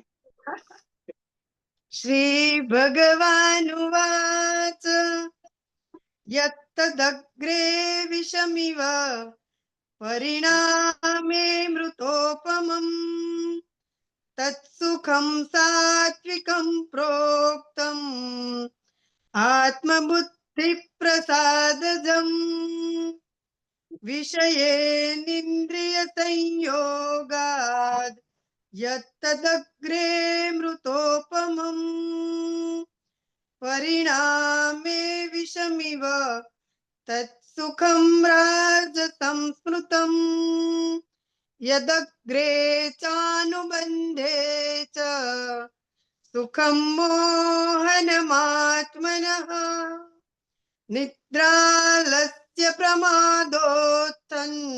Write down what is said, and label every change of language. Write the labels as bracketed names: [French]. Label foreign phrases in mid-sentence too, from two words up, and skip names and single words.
[Sanskrit] શ્રી ભગવાનુવાચ યત્તદગ્રે વિષમિવ પરિણામે મૃતોપમં તત્સુખં સાત્વિકં પ્રોક્તમ આત્મબુદ્ધિ પ્રસાદજમ विषयेन्द्रियसंयोगात् यत्तदग्रे मृतोपमम् परिणामे विषमिव तत्सुखं राजसं स्मृतम् यदग्रे चानुबन्धे च सुखं मोहनमात्मनः निद्रालस्य प्रमादोत्थन्